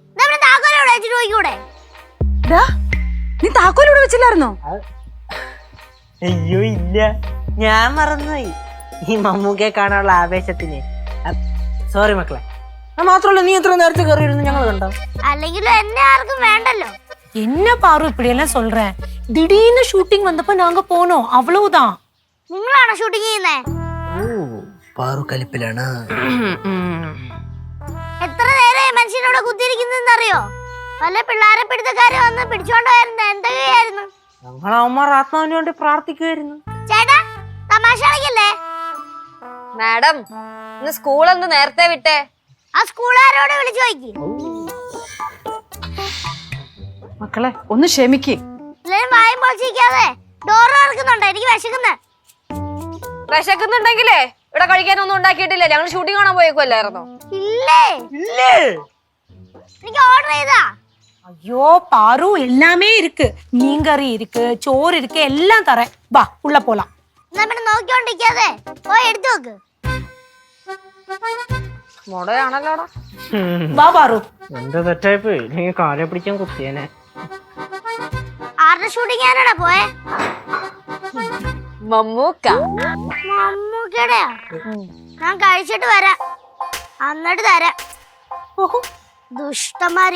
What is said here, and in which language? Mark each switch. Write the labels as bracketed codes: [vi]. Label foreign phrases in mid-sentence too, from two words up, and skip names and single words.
[ml] നീ താക്കോലിവിടെ വെച്ചില്ലായിരുന്നോ? അയ്യോ ഇല്ല, ഞാൻ മറന്നുപോയി ഈ മമ്മൂക്കെ കാണാനുള്ള ആവേശത്തിന്. സോറി മക്കളെ. മാത്രമല്ല, നീ എത്ര നേരത്തെ കയറിയിരുന്നു ഞങ്ങൾ കണ്ടോ? അല്ലെങ്കിലും എന്നെ ആർക്കും വേണ്ടല്ലോ. [ta] என்ன பாரு இப்படி எல்லாம் சொல்றேன்? திடீர்னு ஷூட்டிங் வந்தப்ப நாங்க போனோம், அவ்வளவுதான். [ml] നിങ്ങളാണോ ഷൂട്ടിംഗ് ചെയ്യുന്നേ? പാറു കലിപ്പിലാണ്. എത്ര നേരം മനുഷ്യനോട് കുത്തിയിരിക്കുന്നറിയോ? പല പിള്ളേരെ പിടുത്തക്കാരെ വന്ന് പിടിച്ചോണ്ടായിരുന്നു. എന്തൊക്കെയായിരുന്നു? ഞങ്ങൾ അവന്മാർ ആത്മാവിന് വേണ്ടി പ്രാർത്ഥിക്കുമായിരുന്നു. ചേട്ടാ തമാശ കളിക്കല്ലേ? മാഡം, ഇന്ന് സ്കൂൾ എന്ത് നേരത്തെ വിട്ടേ? ആ സ്കൂളുകാരോട് വിളിച്ചു ചോദിക്കും. മക്കളെ ഒന്ന് ക്ഷമിക്ക്. എല്ലാരും വായും പൊളിച്ചിരിക്കാതെ ഡോറ് തുറക്കുന്നുണ്ടോ? എനിക്ക് വിശക്കുന്ന്. വിശക്കുന്നുണ്ടെങ്കിലേ ഇവിടെ കഴിക്കാനൊന്നും ഉണ്ടാക്കിയിട്ടില്ല. ഞങ്ങൾ ഷൂട്ടിംഗ് കാണാൻ പോയേക്കുമല്ലായിരുന്നോ? ഇല്ലേ ഇല്ലേ, എനിക്ക് ഓർഡർ ചെയ്താ. [ta] ஐயோ பாரு, எல்லாமே இருக்கு. மீன்கறி இருக்கு, சோறு இருக்கு, எல்லாம் தரேன். வா உள்ள போலாம். [ml] എന്നാ പിന്നെ നോക്കിക്കൊണ്ടിരിക്കാതെ പോയി എടുത്തു നോക്ക്. മുടയാണല്ലോടാ. [ta] வா பாரு. [ml] എന്താ തെറ്റായിപ്പോയി, ഇല്ലെങ്കിൽ കാലെ പിടിക്കാൻ കുത്തിയേനെ. ആരുടെ ഷൂട്ടിംഗ് ആണോടാ പോയെ? മമ്മൂക്ക. മമ്മൂക്കയുടെയാ? ഞാൻ കഴിച്ചിട്ട് വരാം, എന്നിട്ട് തരാം. ദുഷ്ടന്മാര്.